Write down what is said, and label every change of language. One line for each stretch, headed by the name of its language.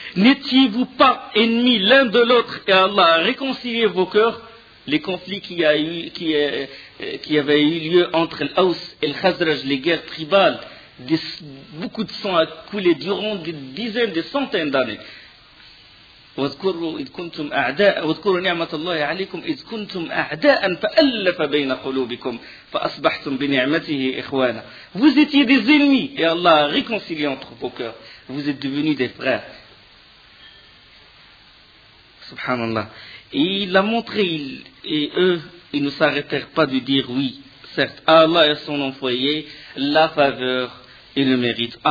French: N'étiez-vous pas ennemis l'un de l'autre et Allah a réconcilié vos cœurs? Les conflits qui avaient eu lieu entre l'Aus et le Khazraj, les guerres tribales, beaucoup de sang a coulé durant des dizaines, des centaines d'années.
Arabic: واذكروا نعمة الله عليكم إذ كنتم أعداء فألف بين قلوبكم فأصبحتم بنعمته إخوانا.
French: Vous étiez des ennemis et Allah a réconcilié entre vos cœurs. Vous êtes devenus des frères. Subhanallah. Et il a montré, et eux, ils ne s'arrêtèrent pas de dire oui. Certes, Allah est son envoyé, la faveur, il le mérite.